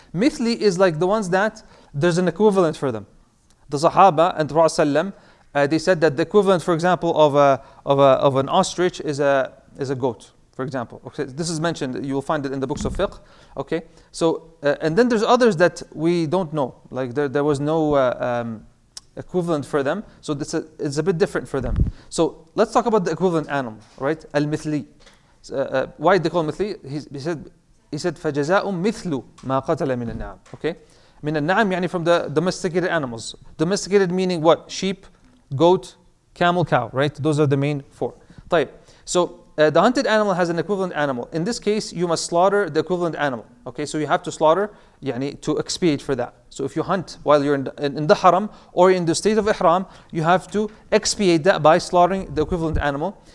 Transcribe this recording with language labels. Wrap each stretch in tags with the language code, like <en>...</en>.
<en>Mithli is like the ones that there's an equivalent for them. The Sahaba and Prophet ﷺ, they said that the equivalent, for example, of an ostrich is a goat, for example. Okay, this is mentioned, you will find it in the books of fiqh. Okay, so and then there's others that we don't know, like there was no equivalent for them, so it's a bit different for them. So let's talk about the equivalent animal, right? Al-mithli. Why they call mithli? He said</en> <ar>فَجَزَاءٌ مِثْلُ مَا قَتَلَ مِنَ النَّعَمِ.</ar> <en>Okay?</en> <ar>من النعم يعني</ar> <en>from the domesticated animals. Domesticated meaning what? Sheep, goat, camel, cow, right? Those are the main 4.</en> <ar>طيب.</ar> <en>So the hunted animal has an equivalent animal. In this case, you must slaughter the equivalent animal. Okay, so you have to slaughter to expiate for that. So if you hunt while you're in the haram or in the state of ihram, you have to expiate that by slaughtering the equivalent animal.</en>